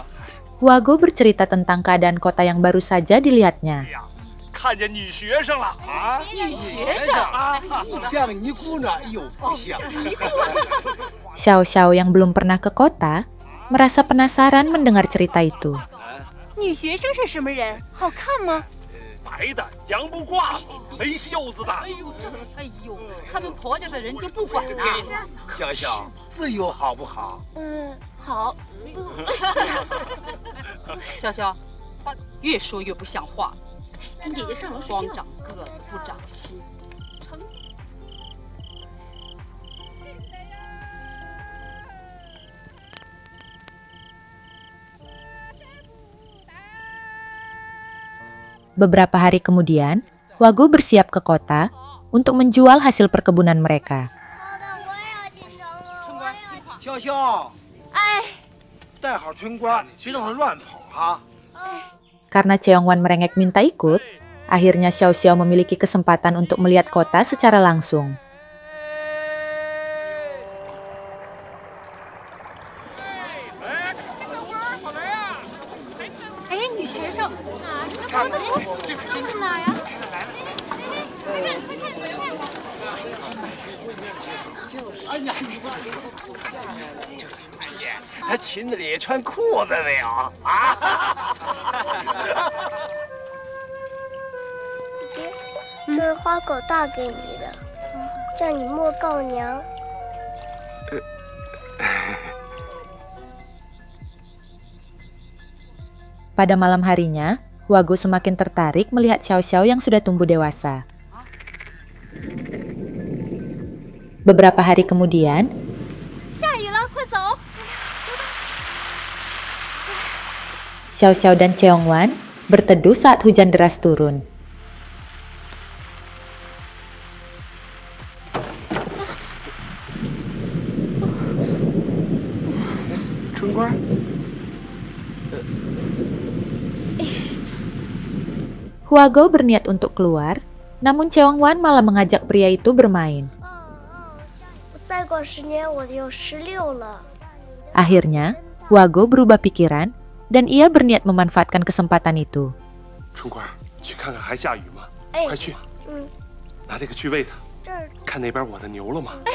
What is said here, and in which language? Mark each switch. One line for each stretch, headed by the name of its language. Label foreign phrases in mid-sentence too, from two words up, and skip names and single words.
Indonesian: Huago bercerita tentang keadaan kota yang baru saja dilihatnya.
Chinese: 看见女学生了啊！女学生啊，像尼姑呢又不像。
Indonesian: Xiao Xiao yang belum pernah ke kota merasa penasaran mendengar cerita itu.
Chinese: 女学生是什么人？好看吗？白的洋布褂子，没袖子的。他们婆家的人就不管了。小小，自由好不好？好。潇潇，越说越不像话。跟姐姐上楼光长个子不长心。
Indonesian: Beberapa hari kemudian, Huago bersiap ke kota untuk menjual hasil perkebunan mereka.
Chinese: 潇潇，带好春瓜，别让它乱跑啊！
Indonesian: Karena Cheongwan merengek minta ikut, akhirnya Xiao Xiao memiliki kesempatan untuk melihat kota secara langsung.
Chinese: 哎，女学生哪？那这是哪呀？哎呀，你这他裙子里穿裤子没有啊？姐姐，这是花狗大给你的，叫你莫告娘。
Indonesian: Pada malam harinya, Huago semakin tertarik melihat Xiao Xiao yang sudah tumbuh dewasa. Beberapa hari kemudian,
Chinese: 下雨了，快走！
Indonesian: Xiao Xiao dan Cheongwan berteduh saat hujan deras turun.
Chinese: 春瓜，
Indonesian: Huago berniat untuk keluar, namun Cheongwan malah mengajak pria itu bermain.
Chinese: 再过10年我就16了。
Indonesian: Akhirnya, Huago berubah pikiran dan ia berniat memanfaatkan kesempatan itu.
Chinese: 春瓜，去看看还下雨吗？哎快去，嗯，拿这个去喂它。这儿看那边我的牛了吗？